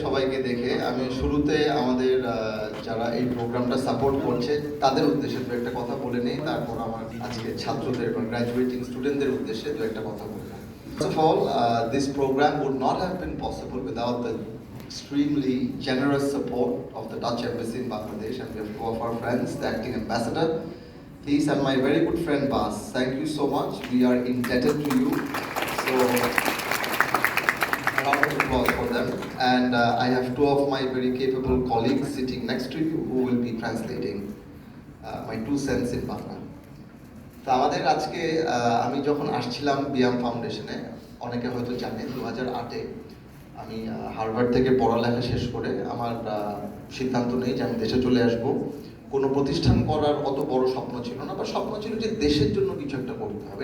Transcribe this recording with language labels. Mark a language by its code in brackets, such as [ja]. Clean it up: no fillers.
[bn] সবাইকে দেখে আমি শুরুতে আমাদের যারা এই প্রোগ্রামটা সাপোর্ট করছে তাদের উদ্দেশ্যে দু একটা কথা বলে নেই, তারপর আমার আজকে ছাত্রদের বা গ্র্যাজুয়েটিং স্টুডেন্টদের উদ্দেশ্যে দু একটা কথা বলবো। [en] First of all, this program would not have been possible without the extremely generous support of the Dutch Embassy in Bangladesh, and we have two of our friends, the acting ambassador, please, and my very good friend Bas. Thank you so much. We are indebted to you. So, round of applause for them. And I have two of my very capable colleagues sitting next to you who will be translating my 2 cents in Bangla. [bn] তো আমাদের আজকে আমি যখন আসছিলাম বিয়াম ফাউন্ডেশনে, অনেকে হয়তো জানে 2008-এ আমি হার্ভার্ড থেকে পড়ালেখা শেষ করে আমার সিদ্ধান্ত নেই যে আমি দেশে চলে আসব। কোনো প্রতিষ্ঠান করার অত বড় স্বপ্ন ছিল না, বা স্বপ্ন ছিল যে দেশের জন্য কিছু একটা করতে হবে।